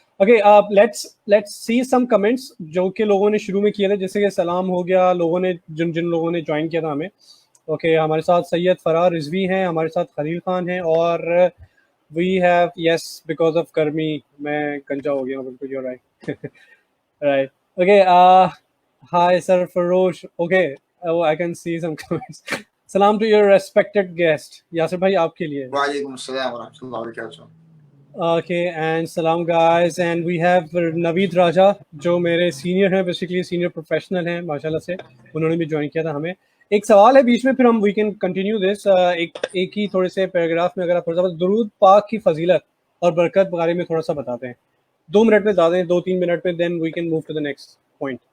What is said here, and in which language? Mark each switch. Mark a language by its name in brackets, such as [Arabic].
[English] okay let's see some comments [Urdu] جو کہ لوگوں نے شروع میں کیے تھے، جیسے کہ سلام ہو گیا، لوگوں نے جن لوگوں نے جوائن کیا تھا ہمیں. اوکے ہمارے ساتھ سید فرار رضوی ہیں، ہمارے ساتھ خلیل خان ہیں، اور [English] we have yes because of [Urdu] کرمی میں گنجا ہو گیا ہوں. [English] بالکل you're right right okay hi sir Farosh. okay I can see some comments. salam to your respected guest. [Urdu] Yasir bhai, aapke liye. [Arabic] Walaikum assalam wa rahmatullahi wa barakatuh. [English] Okay, and salam guys, and we have Naveed Raja [Urdu] جو میرے senior ہیں, basically senior professional ہیں ماشاءاللہ سے, انہوں نے بھی join کیا تھا ہمیں. ایک سوال ہے بیچ میں, پھر ہم [English] We can continue this. [Urdu] ایک ہی تھوڑے سے پیراگراف میں اگر آپ تھوڑا سا درود پاک کی فضیلت اور برکت کے بارے میں تھوڑا سا بتاتے ہیں, 2 منٹ میں زیادہ ہیں, 2-3 منٹ میں, [English] Then we can move to the next point.